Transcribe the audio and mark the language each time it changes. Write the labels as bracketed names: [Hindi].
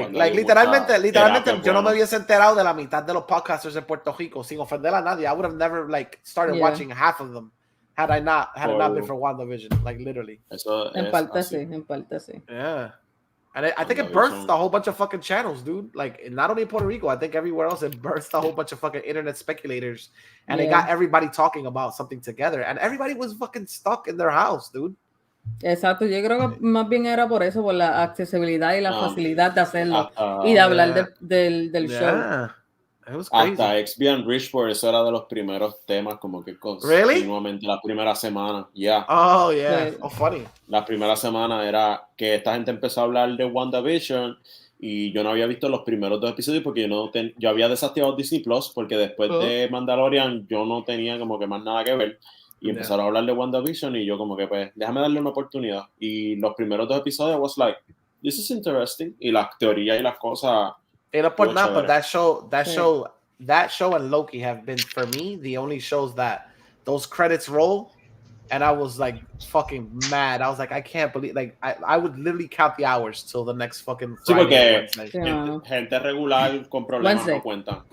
[Spanish] literalmente, yo no me hubiese enterado de la mitad de los podcasters de Puerto Rico sin ofender a nadie. [English] I would have never started watching half of them had it not been for WandaVision, like literally. [Spanish] Eso en es parte así. sí, en parte sí. [English] Yeah. And I think it birthed a whole bunch of fucking channels, dude. Like, not only in Puerto Rico, I think everywhere else it birthed a whole bunch of fucking internet speculators. And it got everybody talking about something together. And everybody was fucking stuck in their house, dude. [Spanish] Exacto, yo creo que más bien era por eso, por la accesibilidad y la facilidad de hacerlo y de hablar del show. Hasta XB Rich, eso era de los primeros temas, como que continuamente, la primera semana. [English] Oh, yeah. Oh, funny. [Spanish] La primera semana era que esta gente empezó a hablar de WandaVision y yo no había visto los primeros 2 episodios porque yo había desactivado Disney Plus porque después de Mandalorian yo no tenía como que más nada que ver. Y empezaron a hablar de WandaVision y yo como que pues déjame darle una oportunidad. Y los primeros 2 episodios [English] was like, this is interesting. [Spanish] Y las teorías y las cosas. [English] But that show and Loki have been, for me, the only shows that those credits roll and I was like fucking mad. I was like, I can't believe, like I would literally count the hours till the next fucking Friday. [Spanish] Sí, porque gente regular con problemas no cuentan.